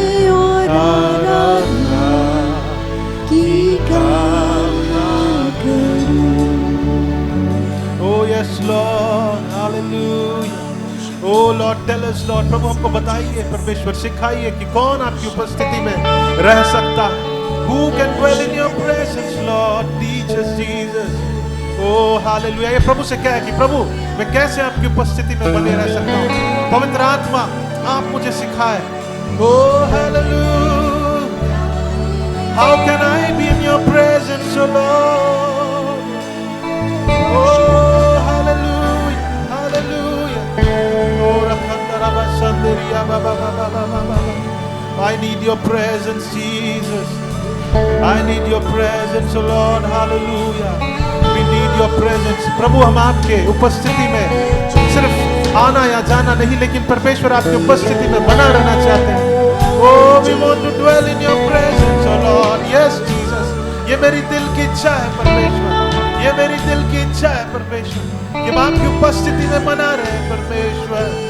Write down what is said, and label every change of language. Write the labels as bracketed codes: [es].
[hi] और आराधना की कामना करूं। [en] Oh yes Lord, hallelujah. Oh Lord, tell us Lord, [hi] प्रभु हमको बताइए परमेश्वर, सिखाइए कि कौन आपकी उपस्थिति में रह सकता है। [en] Who can dwell in your presence Lord? Teach us Jesus. Oh hallelujah. [hi] ये प्रभु से क्या है कि प्रभु मैं कैसे आपकी उपस्थिति में बने रह सकता हूँ। पवित्र आत्मा आप मुझे सिखाए। [en] Oh hallelujah. How can I be in your presence, oh Lord? Oh hallelujah, hallelujah. Oh rakhandara basanderiya ba ba ba ba ba ba. I need your presence, Jesus. I need your presence, oh Lord. Hallelujah. We need your presence. [hi] प्रभु हम आपके उपस्थिति में सिर्फ आना या जाना नहीं, लेकिन परमेश्वर आपकी उपस्थिति में बना रहना चाहते हैं। [en] Oh, we want to dwell in your presence, oh Lord. Yes, Jesus. [hi] ये मेरी दिल की इच्छा है परमेश्वर। ये मेरी दिल की इच्छा है परमेश्वर कि हम आपकी उपस्थिति में बना रहे परमेश्वर।